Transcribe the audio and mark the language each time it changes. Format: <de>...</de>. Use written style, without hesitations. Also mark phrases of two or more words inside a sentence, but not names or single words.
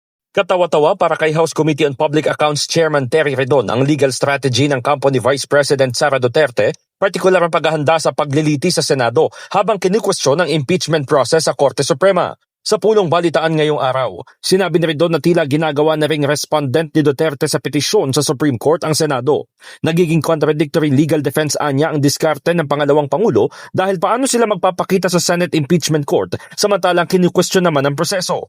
<tl>Katawa-tawa para kay House Committee on Public Accounts Chairman Terry Redon ang</tl> <en>legal strategy</en> <tl>ng kampo ni Vice President Sara Duterte, partikular ang paghahanda sa pagliliti sa Senado habang kinikwestiyon ang</tl> <en>impeachment process</en> <tl>sa Korte Suprema. Sa pulong balitaan ngayong araw, sinabi ni Redon na tila ginagawa na ring respondent ni Duterte sa petisyon sa Supreme Court ang Senado. Nagiging</tl> <en>contradictory legal defense</en> <tl>anya ang diskarte ng pangalawang Pangulo dahil paano sila magpapakita sa Senate Impeachment Court samantalang kinikwestiyon naman ang proseso.</tl>